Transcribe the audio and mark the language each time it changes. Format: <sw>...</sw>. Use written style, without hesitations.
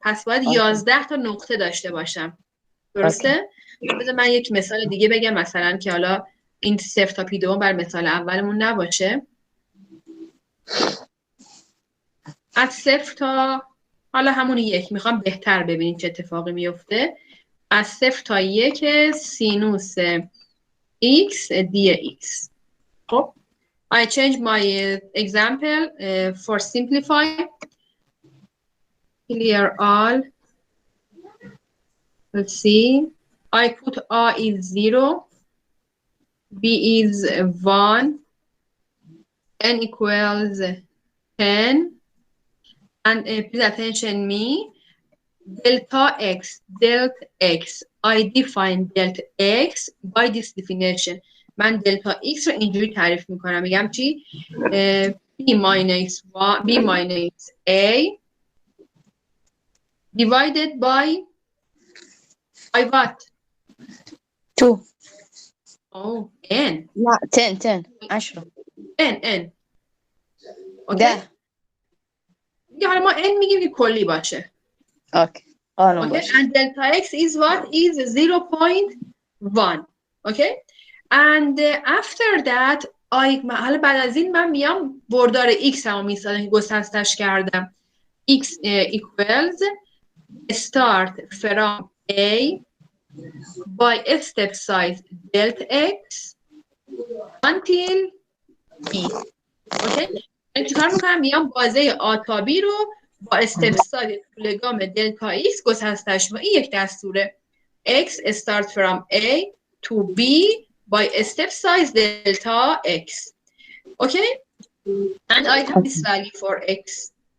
<fa>پس باید 11 تا نقطه داشته باشم. درسته؟ بذار من یک مثال دیگه بگم مثلا که حالا این 0 تا پی دوم بر مثال اولمون نباشه. از 0 تا حالا همون 1 میخوام بهتر ببینید چه اتفاقی میفته. از 0 تا 1 سینوس x dx.</fa> <en>خب I change my example for simplify. Clear all. Let's see. I put a is 0, b is 1, n equals 10, and please attention me. Delta x. I define delta x by this definition.</en> <fa>من delta x رو اینجوری تعریف میکنم. میگم چی؟</fa> <en>b minus a divided by what? 2. Oh, n. لا 10 10. n.</en> <fa>اوکی؟ دیگه حالا ما n میگیم که کلی باشه.</fa> <en>Okay. Okay, and delta x is what? Is 0.1. Okay? And after that,</en> <fa>حالا بعد از این من میام بردار x همو میسازم که گسستش کردم.</fa> <en>x equals start from a by a step size delta x until b. Okay?</en> <fa>چیکار میکنم؟ میام بازه آ تا بی رو با استپ سایز طولگام دلتا ایکس گسستش میکنم. این یک دستوره.</fa> <en>x start from a to b by a step size delta x. Okay? And I have this value for x.</en>